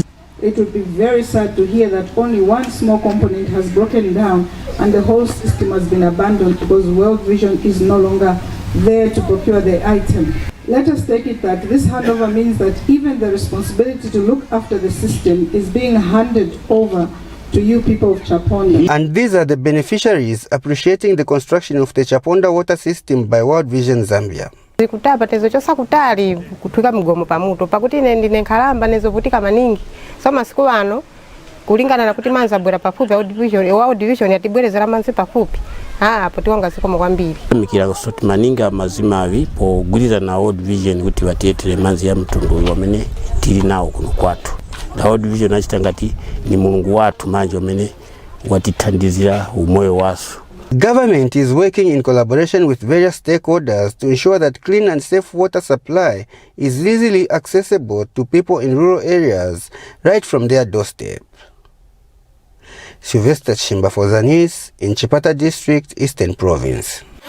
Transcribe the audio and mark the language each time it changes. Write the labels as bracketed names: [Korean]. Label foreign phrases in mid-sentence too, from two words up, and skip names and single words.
[English] It would be very sad to hear that only one small component has broken down and the whole system has been abandoned because World Vision is no longer there to procure the item. Let us take it that this handover means that even the responsibility to look after the system is being handed over to you people of Chapunda. And these are the beneficiaries appreciating the construction of the Chapunda water system by World Vision Zambia. [Nyanja] Kutapa tezo chosa kutali kutuka mgomo pamuto pakuti ndine nkhalamba nezovutika maningi so masiku ano kulingana na kuti manza bwera pafupi World Vision yatibwerezera manzi pafupi apo tiwanga zikomo kwambiri mikira soti maninga mazima avi pogwirira na World Vision kuti vatetere manzi ya mtundu wamene tili nawo kuno kwatu na World Vision achitangati ni mulungu watu manje wamene watithandizira umoyo wasu. [English] Government is working in collaboration with various stakeholders to ensure that clean and safe water supply is easily accessible to people in rural areas right from their doorstep. Sylvester Chimba for the news in Chipata District, Eastern Province.